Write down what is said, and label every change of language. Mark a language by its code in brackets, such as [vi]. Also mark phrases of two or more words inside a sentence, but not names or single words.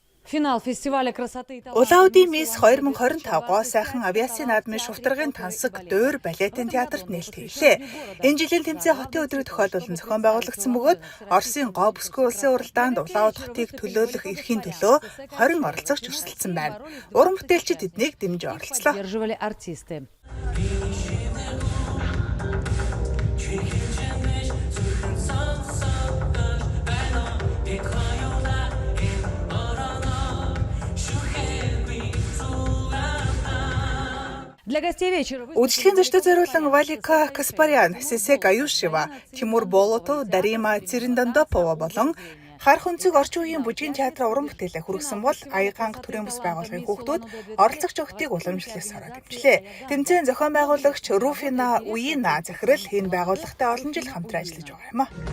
[ru] Финал фестиваля красоты и [mn] Улаудын мис 2025 гоо сайхан авиасын наадмын шувтаргын тансаг Дуур балетын театрт нээлттэйлээ. Энэ жилийн тэмцээн хотын өдрийг тохиолдуулан зохион байгуулагдсан бөгөөд Оросын гоо бүсгүй улсын уралдаанд Улаауд хотыг төлөөлөх эрхийн төлөө 20 оролцогч өрсөлдсөн байна. Уран бүтээлчид тэднийг дэмжиж оролцлоо. [ru] поддерживали артисты. Для гостей вечера [mn] Үдшилгийн зочдод зориулсан Валика Каспарян, Сесек Аюшева, Тимур Болотов, Дарима Цэрэндандопова болон Харах өнцөг орчин үеийн бүжгийн театрын уран бүтээлээ хүргэсэн бол Аяганга төрийн бас байгууллагын хүүхдүүд оролцогч охтыг уламжлалаас хараад дэмжлээ. Тэмцээн зохион байгуулагч Руфина Уина захирал энэ байгууллагатай олон жил хамтран ажиллаж байгаа юм а.